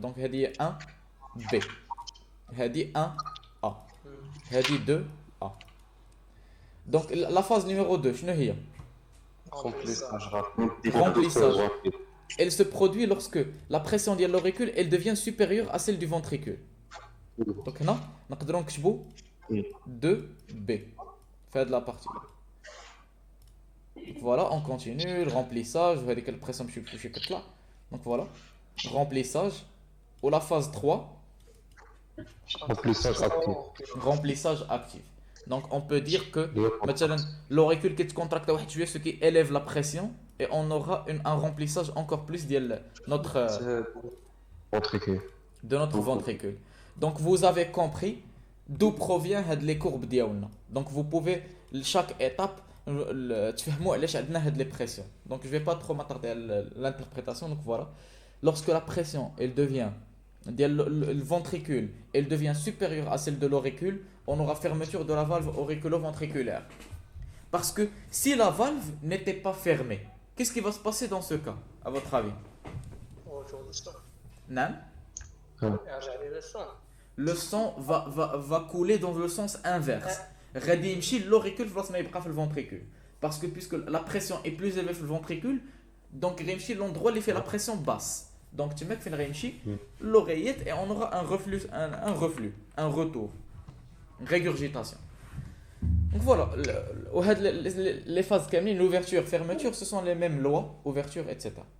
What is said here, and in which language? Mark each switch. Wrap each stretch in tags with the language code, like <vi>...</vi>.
<ar>Donc, هذه 1 B. هذه 1 A. هذه 2 A.</ar> <fr>Donc, la phase numéro 2, شنو هي؟ Remplissage rapide. Remplissage. Elle se produit lorsque la pression de l'auricule elle devient supérieure à celle du ventricule.</fr> <ar>Donc هنا نقدروا نكتبوا 2B.</ar> <fr>Faites la partie. Donc voilà, on continue, le remplissage, vous voyez quelle pression je suis là. Donc voilà, remplissage. Ou la phase 3, Remplissage actif. remplissage actif. Donc on peut dire que مثلا l'auricule qui se contracte</fr> <ar>واحد شوية,</ar> <fr>ce qui élève la pression et on aura un remplissage encore plus de Ventricule. notre ventricule. Donc vous avez compris d'où provient les courbes ديالنا. Donc vous pouvez chaque étape</fr> <ar>تفهموا علاش عندنا هاد</ar> <fr>les pressions. Donc je vais pas trop m'attarder à l'interprétation. Donc voilà, lorsque la pression elle devient le ventricule elle devient supérieure à celle de l'auricule, on aura fermeture de la valve auriculo-ventriculaire. Parce que si la valve n'était pas fermée, qu'est-ce qui va se passer dans ce cas, à votre avis? Autour du sang. Non?</fr> <ar>يرجع لي الصون.</ar> <fr>Le sang va couler dans le sens inverse.</fr> <ar>غادي يمشي l'auricule فلاص ما يبقى في ventricule.</ar> <fr>Parce que puisque la pression est plus élevée في le ventricule, donc</fr> <ar>غادي يمشي</ar> <fr>l'endroit اللي fait la pression basse. Donc tu mets</fr> <ar>فين غادي يمشي</ar> <fr>l'oreillette et on aura un reflux, un retour, une régurgitation. Donc voilà, les phases كاملين, l'ouverture, fermeture, ce sont les mêmes lois, ouverture, etc.</fr>